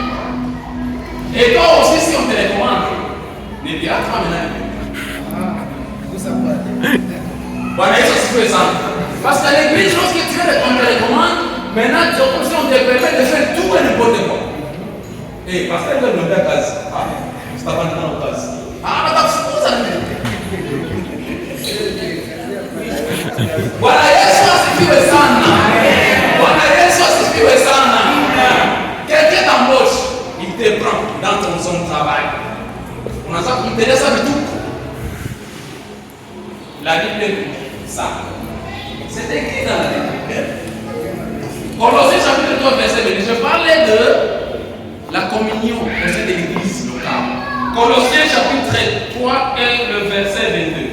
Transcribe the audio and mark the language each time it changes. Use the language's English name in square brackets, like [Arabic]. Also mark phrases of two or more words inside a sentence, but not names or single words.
[French] Et toi aussi, si on te les commande, ne dira pas maintenant. Voilà, ça c'est ça. Parce qu'à l'église, lorsque tu fais on te les commande, maintenant si on te permet de faire tout et n'importe quoi. [Swahili] Eh, pastor ndio ndio kazi. Stefano na kazi. Atakufukuza nini? Bwana Yesu asifiwe sana. Bwana Yesu asifiwe sana. [French] Quelqu'un t'embauche, il te prend dans ton zone de travail. [Swahili] Unaanza kumteleza vituko. [French] La Bible dit ça. C'est écrit dans la Bible. Colossiens chapitre 3 verset 22. Je parlais de la communion au sein de l'église locale. Colossiens chapitre 3 et le verset 22.